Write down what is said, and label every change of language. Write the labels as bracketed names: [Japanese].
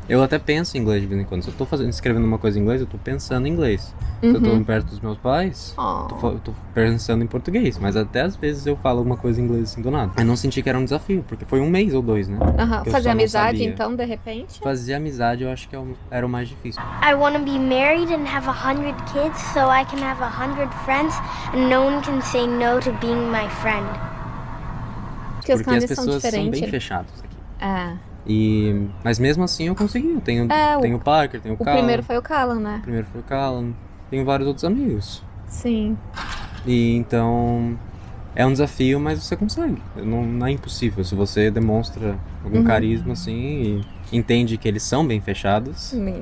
[Portuguese] Eu até penso em inglês de vez em quando. Se eu tô escrevendo uma coisa em inglês, eu tô pensando em inglês. Se eu tô perto dos meus pais, eu tô pensando em português. Mas até às vezes eu falo alguma coisa em inglês assim do nada. Eu não senti que era um desafio, porque foi 1 mês ou 2, né? Fazer amizade, então, de repente? Fazer amizade eu acho que era o mais difícil. [English] I want to be married and have 100 kids so I can have 100 friends and no one can say no to being my friend. [Portuguese] Porque os as pessoas são bem fechadas aqui. Mas mesmo assim eu consegui. Eu tenho o Parker, tenho o Callan. O primeiro foi o Callan, né? O primeiro foi o Callan. Tenho vários outros amigos. Sim. E então é um desafio, mas você consegue. Não é impossível. Se você demonstra algum carisma assim e entende que eles são bem fechados.